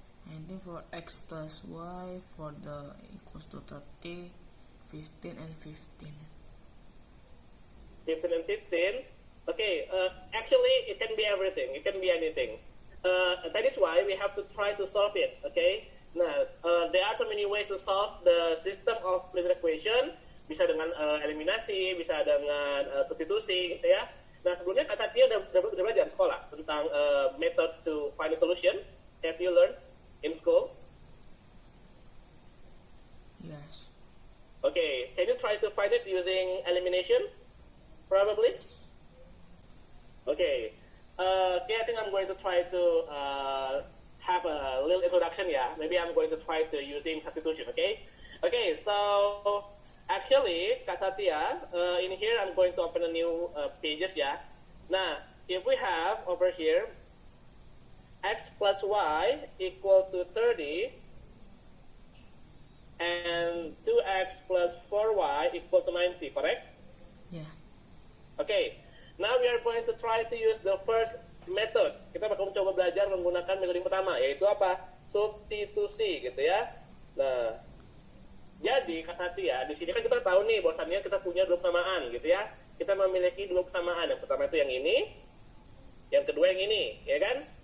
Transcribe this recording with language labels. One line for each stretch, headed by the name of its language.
English: I think for x plus y for the equals to 30, 15 and 15. 15 and 15. Okay, actually it can be everything. It can be anything. That is why we have to try to solve it. Okay. Nah, there are so many ways to solve the system of linear equation.
Indonesian: Bisa dengan eliminasi, bisa dengan substitusi, gitu ya. Nah, sebelumnya Kak Satya udah belajar di sekolah tentang
English: method to find a solution. Have you learned in school? Yes. Okay, can you try to find it using elimination? Probably. Okay. Okay, I think I'm going to try to have a little introduction, yeah. Maybe I'm going to try to using substitution, okay? Okay, so actually, Kak Satya, in here I'm going to open a new pages, yeah. Nah, if we have over here x plus y equal to 30 and 2x plus 4y equal to 90, correct? Yeah. Okay, now we are going to try to use the first method.
Indonesian: Kita bakal mencoba belajar menggunakan metode yang pertama, yaitu apa? Substitusi, gitu ya. Nah, jadi Kak Satya, di sini kan kita tahu nih bahwasannya kita punya dua persamaan, gitu ya. Kita memiliki dua persamaan. Yang pertama itu yang ini, yang kedua yang ini, ya kan?